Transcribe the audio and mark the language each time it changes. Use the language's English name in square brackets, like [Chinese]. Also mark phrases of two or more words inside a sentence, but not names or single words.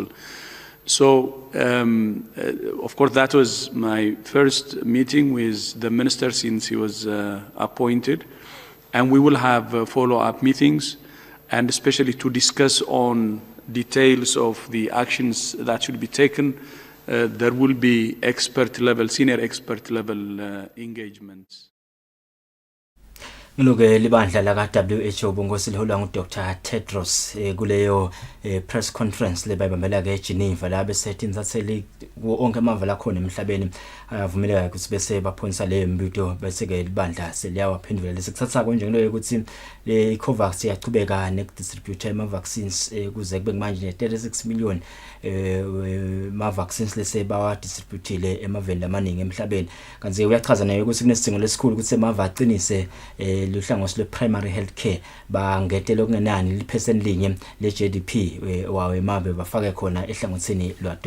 [English] So, of course, that was my first meeting with the minister since he was appointed. And we will have follow-up meetings, and especially to discuss on details of the actions that should be taken. There will be senior expert level engagements. [Swati] Ngiluke libandla la WHO bongosi liholwa nguDr Tedros kuleyo [English] press conference [Swati] lebayibambela ke eGeneva la besethi insatheli onke amava la khona emhlabeni ayavumeleka ukuthi bese baphonisa le mbuto bese ke libandla seliyawaphendula lesikuthatha konje ngilo ukuthi iCovax iyachubeka nekudistribute ama vaccines kuze kube manje 36 million ma vaccines lese bawa distributile emaveni amaningi emhlabeni kanti uyachaza nayo ukuthi kunesidingo lesikhulu ukuthi emava aqinise luhlangosi lwe- [English] primary health care [Swati] bangetele okungenani liphesenti linye le-GDP wawo emabe bafake khona ehlangothini lwadoda.